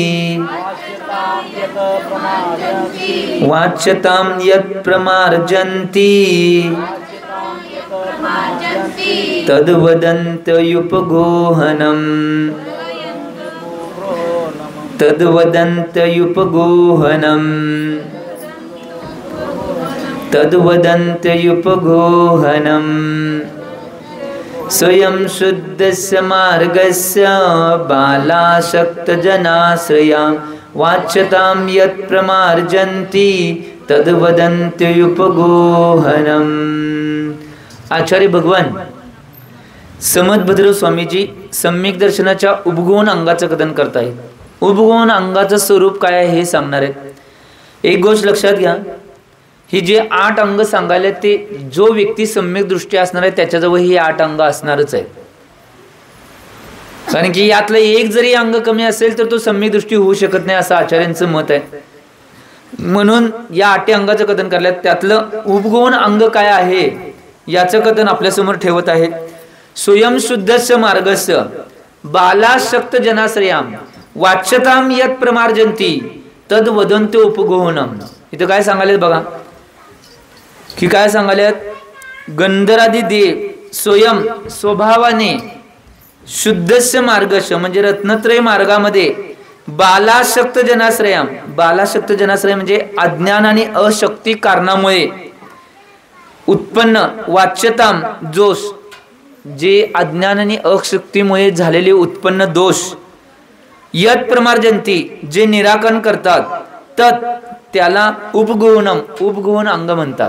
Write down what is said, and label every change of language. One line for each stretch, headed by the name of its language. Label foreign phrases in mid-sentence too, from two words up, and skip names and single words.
Sanskrit: वाच्यतां यत् प्रमार्जन्ति तद्वदन्तयुपगोहनम् तद्वदन्तयुपगोहनम् तद्वदन्तयुपगोहनम् स्वयं शुद्धस्य मार्गस्य बालाशक्तजनाश्रयां वाच्यतां यत् प्रमार्जन्ति तद्वदन्तयुपगोहनम्।
Marathi: आचार्य भगवान समदभद्र स्वामीजी सम्यक दर्शनाच्या उपगुण अंगाचं कथन करतायत। उपगुण अंगाचं स्वरूप काय आहे हे सांगणार आहेत। एक गोष्ट लक्षात घ्या, ही जे 8 अंग सांगायला ते जो व्यक्ती सम्यक दृष्टी असणार आहे त्याच्याजवळ ही 8 अंग असणारच आहे। कारण की यातलं एक जरी अंग कमी असेल तर तो सम्यक दृष्टी होऊ शकत नाही असं आचार्यांचं मत आहे। म्हणून या 8 अंगाचं कथन करल्यात। त्यातलं उपगुण अंग काय आहे याचं कथन आपल्यासमोर ठेवत आहे।
Sanskrit: स्वयं शुद्धस्य मार्गस्य बालाशक्त जनाश्रयाम वाच्यतां यत् प्रमार्जन्ति तद वदन्तो उपगोहनम।
Marathi: इथं काय सांगायला बघा की काय सांगायला, गंधरादी देव स्वयं स्वभावाने
Sanskrit: शुद्धस्य मार्गस्य
Marathi: म्हणजे रत्नत्रय मार्गामध्ये
Sanskrit: बालाशक्त जनाश्रयाम, बालाशक्त जनाश्रय
Marathi: म्हणजे अज्ञान आणि अशक्ती कारणामुळे उत्पन्न वाच्यताम दोष, जे अज्ञान आणि अशक्तीमुळे झालेले उत्पन्न दोष,
Sanskrit: यत् प्रमार्जन्ति
Marathi: जे निराकरण करतात, तत् त्याला उपगुणम उपगुण अंग म्हणतात।